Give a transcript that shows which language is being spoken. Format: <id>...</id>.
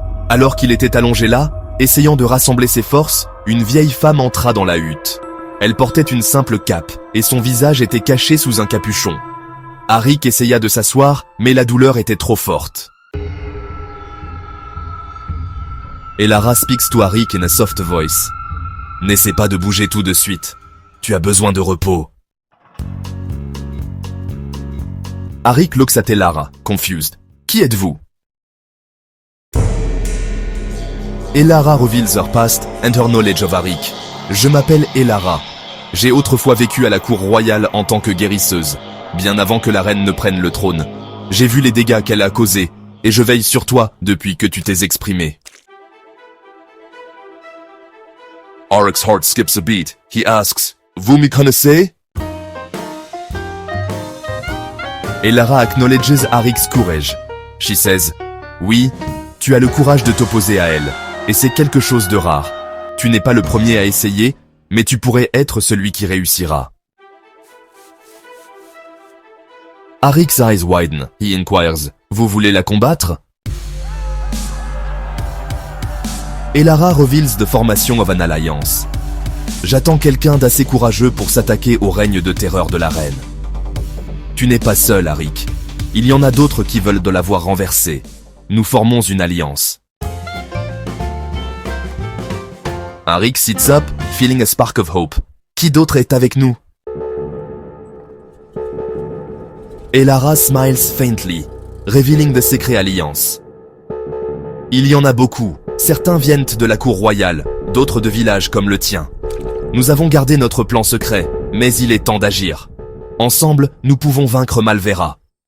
<fr>Alors qu'il était allongé là, essayant de rassembler ses forces, une vieille femme entra dans la hutte. Elle portait une simple cape, et son visage était caché sous un capuchon. Arik essaya de s'asseoir, mais la douleur était trop forte.</fr> <en>Elara speaks to Arik in a soft voice.</en> <fr>N'essaie pas de bouger tout de suite. Tu as besoin de repos.</fr> <en>Arik looks at Elara, confused.</en> <fr>Qui êtes-vous?</fr> <en>Elara reveals her past and her knowledge of Arik.</en> <fr>Je m'appelle Elara. J'ai autrefois vécu à la cour royale en tant que guérisseuse, bien avant que la reine ne prenne le trône. J'ai vu les dégâts qu'elle a causés, et je veille sur toi depuis que tu t'es exprimé.</fr> <en>Arik's heart skips a beat. He asks,</en> <fr>vous me connaissez?</fr> <en>Elara acknowledges Arik's courage. She says,</en> <fr>oui, tu as le courage de t'opposer à elle, et c'est quelque chose de rare. Tu n'es pas le premier à essayer, mais tu pourrais être celui qui réussira.</fr> <en>Arik's eyes widen. He inquires,</en> <fr>vous voulez la combattre?</fr> <en>Elara reveals the formation of an alliance.</en> <fr>J'attends quelqu'un d'assez courageux pour s'attaquer au règne de terreur de la reine. Tu n'es pas seul, Arik. Il y en a d'autres qui veulent de la voir renversée. Nous formons une alliance.</fr> <en>Arik sits up, feeling a spark of hope.</en> <fr>Qui d'autre est avec nous?</fr> <en>Elara smiles faintly, revealing the secret alliance.</en> <fr>Il y en a beaucoup. Certains viennent de la cour royale, d'autres de villages comme le tien. Nous avons gardé notre plan secret, mais il est temps d'agir. Ensemble, nous pouvons vaincre Malvera.</fr>